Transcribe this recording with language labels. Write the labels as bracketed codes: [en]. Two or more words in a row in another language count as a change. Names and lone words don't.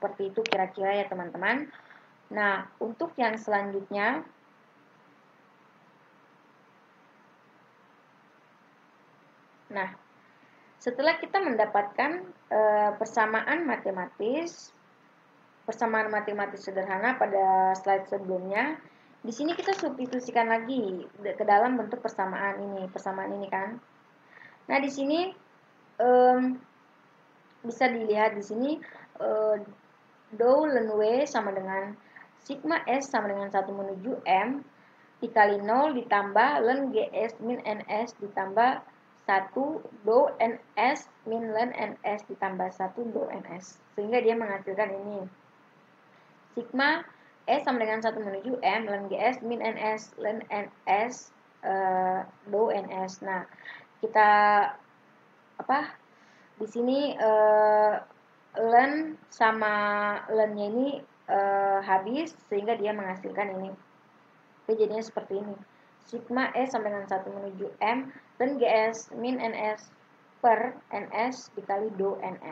[id] Seperti itu kira-kira ya teman-teman. Nah, untuk yang selanjutnya, setelah kita mendapatkan persamaan matematis sederhana pada slide sebelumnya, di sini kita substitusikan lagi ke dalam bentuk persamaan ini kan. Nah, di sini bisa dilihat di sini do ln W sama dengan sigma S sama dengan 1 menuju M dikali 0 ditambah ln GS min NS ditambah 1 do NS min ln NS ditambah 1 do NS, sehingga dia menghasilkan ini sigma S sama dengan 1 menuju M ln GS min NS ln NS do NS. Nah, kita di sini ln sama ln-nya ini habis, sehingga dia menghasilkan ini. Oke, jadinya seperti ini. Sigma S sama dengan 1 menuju M ln GS min NS per NS dikali do NS.